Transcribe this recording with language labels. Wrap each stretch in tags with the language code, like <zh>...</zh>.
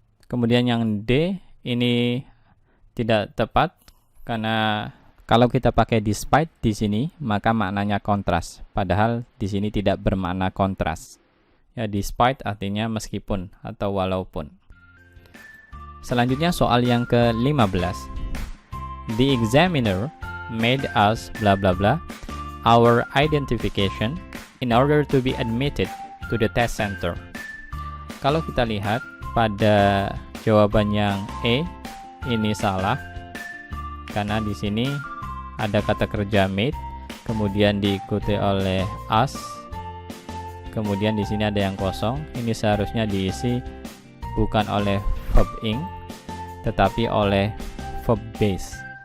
<id>Kemudian yang D ini tidak tepat karena kalau kita pakai despite di sini, maka maknanya kontras. Padahal di sini tidak bermakna kontras. Ya, despite artinya meskipun atau walaupun. Selanjutnya soal yang ke-15.</id> <en>The examiner made us bla bla bla our identification in order to be admitted to the test center.</en> <id>Kalau kita lihat pada jawaban yang E ini salah karena di sini ada kata kerja made, kemudian diikuti oleh us. Kemudian di sini ada yang kosong. Ini seharusnya diisi bukan oleh verb ing, tetapi oleh verb base.</id>